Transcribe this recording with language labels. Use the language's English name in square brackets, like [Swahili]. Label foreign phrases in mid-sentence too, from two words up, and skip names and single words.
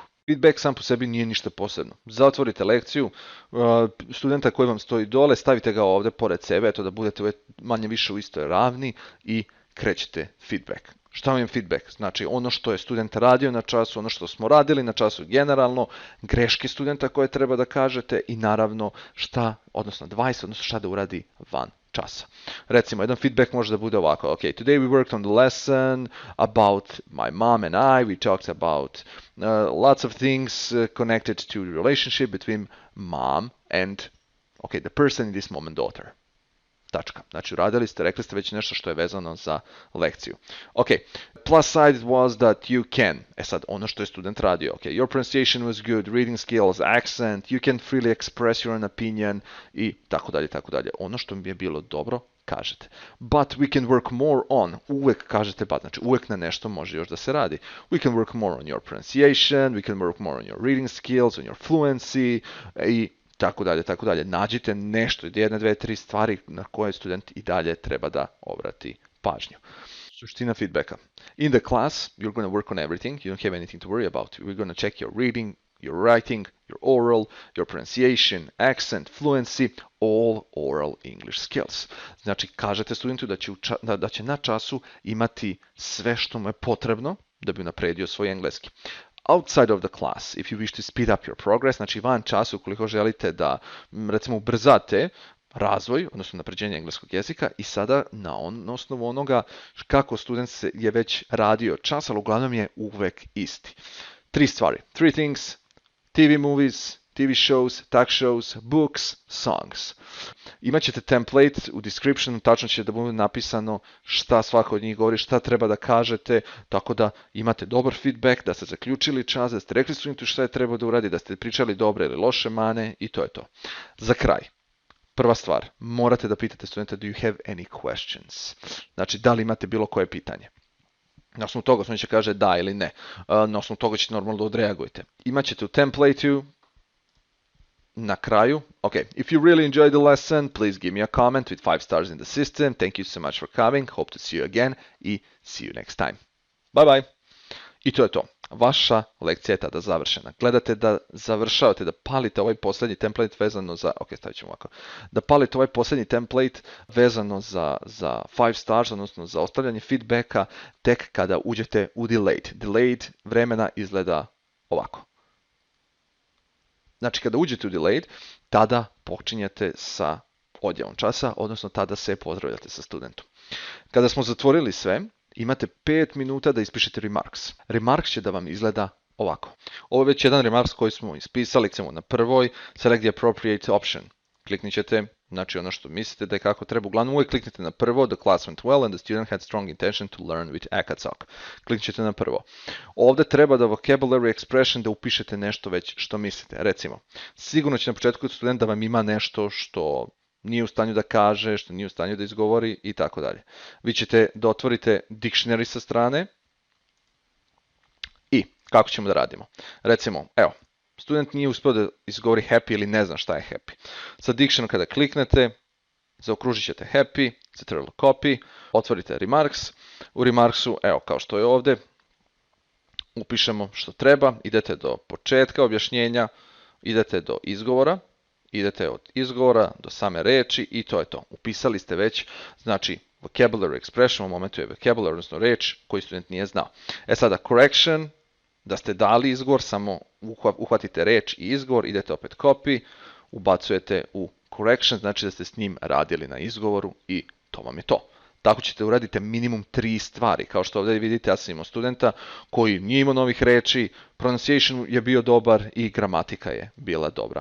[Serbian] Feedback sam po sebi nije ništa posebno. Zatvorite lekciju, studenta koji vam stoji dole, stavite ga ovdje pored sebe, eto da budete manje više u istoj ravni i krećete feedback. Šta vam je feedback? Znači ono što je student radio na času, ono što smo radili na času generalno, greške studenta koje treba da kažete i naravno advice, odnosno šta da uradi van časa. Recimo, jedan feedback može da bude ovako. [English] Okay, today we worked on the lesson about my mom and I. We talked about lots of things connected to the relationship between mom and the person in this moment, daughter. [Serbian] Tačka. Znači, uradili ste, rekli ste već nešto što je vezano za lekciju. [English] Ok, plus side was that you can. [Serbian] Sad, ono što je student radio. [English] Ok, your pronunciation was good, reading skills, accent, you can freely express your own opinion [Serbian] i tako dalje, tako dalje. Ono što mi je bilo dobro, kažete. [English] But we can work more on. [Serbian] Uvek kažete but. Znači, uvek na nešto može još da se radi. [English] We can work more on your pronunciation, we can work more on your reading skills, on your fluency [Serbian] i tako dalje, tako dalje. Nađite nešto, jedne, dve, tri stvari na koje student i dalje treba da obrati pažnju. Suština feedbacka. [English] In the class, you're going to work on everything. You don't have anything to worry about. We're going to check your reading, your writing, your oral, your pronunciation, accent, fluency, all oral English skills. [Serbian] Znači, kažete studentu da će na času imati sve što mu je potrebno da bi napredio svoj engleski. [English] Outside of the class, if you wish to speed up your progress, [Serbian] znači van časa ukoliko želite da, recimo, ubrzate razvoj, odnosno napređenje engleskog jezika i sada na osnovu onoga kako student je već radio čas, ali uglavnom je uvek isti. Tri stvari. [English] Three things: TV movies, TV shows, talk shows, books, songs. [Serbian] Imaćete template u descriptionu, tačno će da bude napisano šta svako od njih govori, šta treba da kažete, tako da imate dobar feedback, da ste zaključili čas, da ste rekli studentu šta je trebao da uradi, da ste pričali dobre ili loše mane i to je to. Za kraj, prva stvar, morate da pitate studenta [English] do you have any questions? [Serbian] Znači, da li imate bilo koje pitanje? Na osnovu toga student će kaže da ili ne. Na osnovu toga ćete normalno da odreagujete. Imaćete u templateu na kraju, [English] if you really enjoyed the lesson, please give me a comment with 5 stars in the system. Thank you so much for coming. Hope to see you again i see you next time. Bye bye. [Serbian] I to je to. Vaša lekcija je tada završena. Gledate da završavate, da palite ovaj posljednji template vezano za, stavit ćemo ovako, da palite ovaj posljednji template vezano za 5 stars, odnosno za ostavljanje feedbacka tek kada uđete u delayed. Delayed vremena izgleda ovako. Znači, kada uđete u delayed, tada počinjete sa odjavom časa, odnosno tada se pozdravljate sa studentom. Kada smo zatvorili sve, imate 5 minuta da ispišete remarks. Remarks će da vam izgleda ovako. Ovo je već jedan remarks koji smo ispisali, recimo na prvoj, [English] select the appropriate option. [Serbian] Kliknit ćete, znači ono što mislite da je kako treba. Uglavnom uvijek kliknite na prvo, [English] the class went well and the student had strong intention to learn with Akatsuki. [Serbian] Kliknit ćete na prvo. Ovdje treba da [English] vocabulary expression [Serbian] da upišete nešto već što mislite. Recimo, sigurno će na početku student da vam ima nešto što nije u stanju da kaže, što nije u stanju da izgovori i tako dalje. Vi ćete da otvorite dictionary sa strane i kako ćemo da radimo. Recimo, evo, student nije uspio da izgovori happy ili ne zna šta je happy. Sa dictionary kada kliknete, zaokružit ćete happy, [English] ctrl copy, [Serbian] otvorite remarks. U remarksu, evo kao što je ovdje, upišemo što treba, idete do početka objašnjenja, idete do izgovora, idete od izgovora do same reči i to je to. Upisali ste već, znači, [English] vocabulary expression, [Serbian] u momentu je vocabulary, odnosno reč koju student nije znao. Sada correction, da ste dali izgovor, samo uhvatite reč i izgovor, idete opet copy, ubacujete u correction, znači da ste s njim radili na izgovoru i to vam je to. Tako ćete uraditi minimum 3 stvari. Kao što ovdje vidite, ja sam imao studenta koji nije imao novih reči, pronunciation je bio dobar i gramatika je bila dobra.